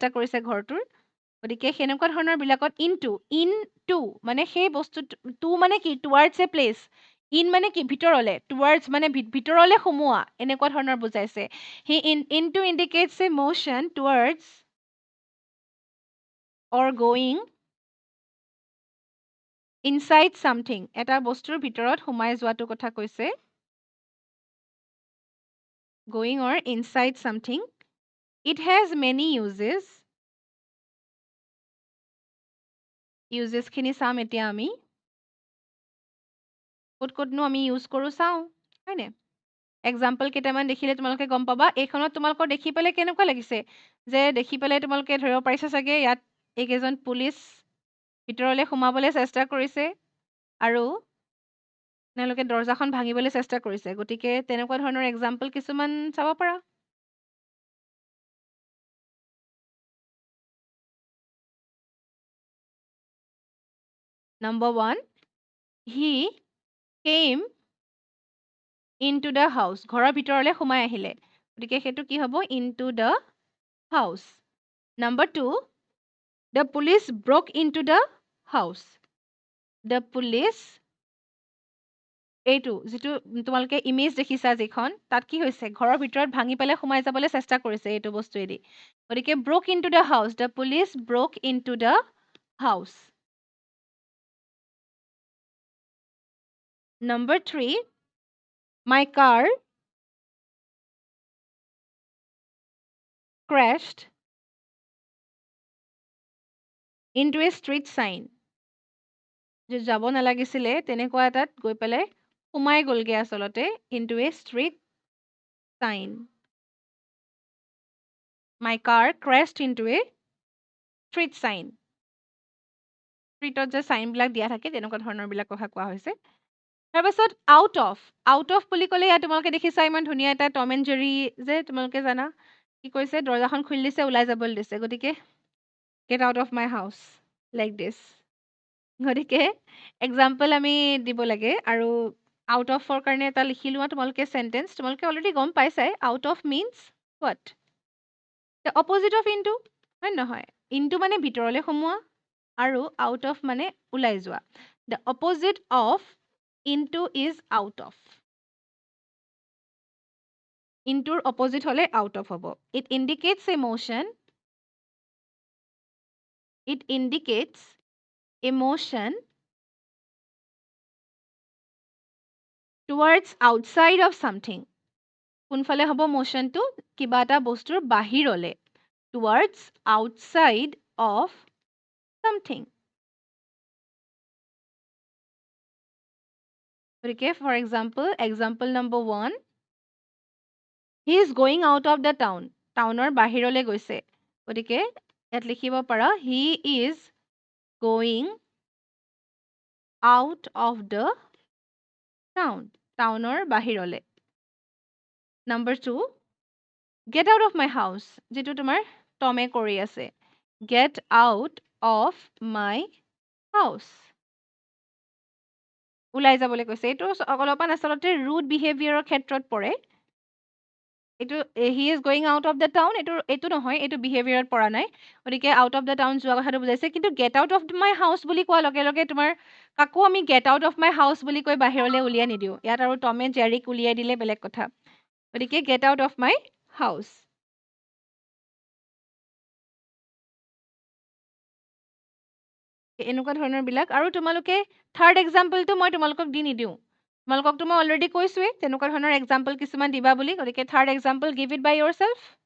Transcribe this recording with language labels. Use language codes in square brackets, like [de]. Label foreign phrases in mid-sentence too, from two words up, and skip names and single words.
[as] কৰিছে ঘৰটোৰ গতিকে সেনেকুৱা ধৰণৰ বিলাকত [en] in to [as] মানে সেই বস্তুটো টু মানে কি [en] towards a place in [as] মানে কি ভিতৰলে টুৱাৰ্ডছ মানে ভিতৰলে সোমোৱা এনেকুৱা ধৰণৰ বুজাইছে [en] he in to indicates a motion towards or going inside something [as] এটা বস্তুৰ ভিতৰত সোমাই যোৱাটো কথা কৈছে [en] going or inside something. It has many uses. [as] Uses খিনি চাম এতিয়া আমি ক'তনো আমি ইউজ কৰোঁ চাওঁ হয়নে এক্সাম্পল কেইটামান দেখিলে তোমালোকে গম পাবা এইখনত তোমালোকৰ দেখি পেলাই কেনেকুৱা লাগিছে যে দেখি পেলাই তোমালোকে ধৰিব পাৰিছা চাগে ইয়াত এইকেইজন পুলিচ ভিতৰলৈ সোমাবলৈ চেষ্টা কৰিছে আৰু তেওঁলোকে দৰ্জাখন ভাঙিবলৈ চেষ্টা কৰিছে গতিকে তেনেকুৱা ধৰণৰ এক্সাম্পল কিছুমান চাব পাৰা [en] Number 1, he came into the house. [as] ঘৰৰ ভিতৰলৈ সোমাই আহিলে গতিকে সেইটো কি হ'ব [en] into the house. Number 2, the police broke into the house. The police [as] এইটো যিটো তোমালোকে ইমেজ দেখিছা যিখন তাত কি হৈছে ঘৰৰ ভিতৰত ভাঙি পেলাই সোমাই যাবলৈ চেষ্টা কৰিছে এইটো বস্তুৱেদি গতিকে [en] broke into the house. The police broke into the house. Number 3, my car crashed into a street sign. [as] যে যাব নালাগিছিলে তেনেকুৱা এটাত গৈ পেলাই সোমাই গ'লগে আচলতে [en] into a street sign. My car crashed into a street sign. [as] Streetত যে চাইনবিলাক দিয়া থাকে তেনেকুৱা ধৰণৰবিলাক কথা কোৱা হৈছে। তাৰপাছত [en] out of [as] বুলি ক'লে ইয়াত তোমালোকে দেখিছা ইমান ধুনীয়া এটা টম এণ্ড জেৰী যে তোমালোকে জানা কি কৈছে দৰ্জাখন খুলি দিছে ওলাই যাবলৈ দিছে গতিকে [en] get out of my house like this. [as] গতিকে এক্সাম্পল আমি দিব লাগে আৰু আউট অফৰ কাৰণে এটা লিখি লোৱা তোমালোকে চেণ্টেঞ্চ তোমালোকে অলৰেডি গম পাইছাই [en] out of means what the opposite of into [as] হয় নহয় ইনটু মানে ভিতৰলৈ সোমোৱা আৰু [en] out of [as] মানে ওলাই যোৱা [en] the opposite of into is out of [as] ইনটুৰ অপজিট হ'লে [en] out of [as] হ'ব [en] it indicates a motion it indicates emotion towards outside of something. [as] কোনফালে হ'ব মোশ্যনটো কিবা এটা বস্তুৰ বাহিৰলে [en] towards outside of something. গতিকে for example number 1 he is going out of the town. [as] টাউনৰ বাহিৰলে গৈছে গতিকে ইয়াত লিখিব পাৰা [en] he is going out of the town. [as] টাউনৰ বাহিৰলে. [en] Number 2 get out of my house [as] যেটো তোমাৰ টমে কৰি আছে [en] get out of my house [as] ওলাই যাবলৈ কৈছে এইটো অলপমান আচলতে [en] rude behaviour [as] ক্ষেত্ৰত পৰে এইটো [en] he is going out of the town [as] এইটো নহয় এইটো বিহেভিয়াৰত পৰা নাই গতিকে [en] out of the town [as] যোৱা কথাটো বুজাইছে কিন্তু [en] get out of my house [as] বুলি কোৱাৰ লগে লগে তোমাৰ কাকো আমি [en] get out of my house [as] বুলি কৈ বাহিৰলৈ উলিয়াই নিদিওঁ ইয়াত আৰু টমে জেৰিক উলিয়াই দিলে বেলেগ কথা গতিকে [en] get out of my house [as] এনেকুৱা ধৰণৰ বিলাক আৰু তোমালোকে [en] third example [as] মই তোমালোকক দি নিদিওঁ তোমালোককতো মই অলৰেডি কৈছোৱেই তেনেকুৱা ধৰণৰ এক্সাম্পল কিছুমান দিবা বুলি গতিকে [en] third example give it by your self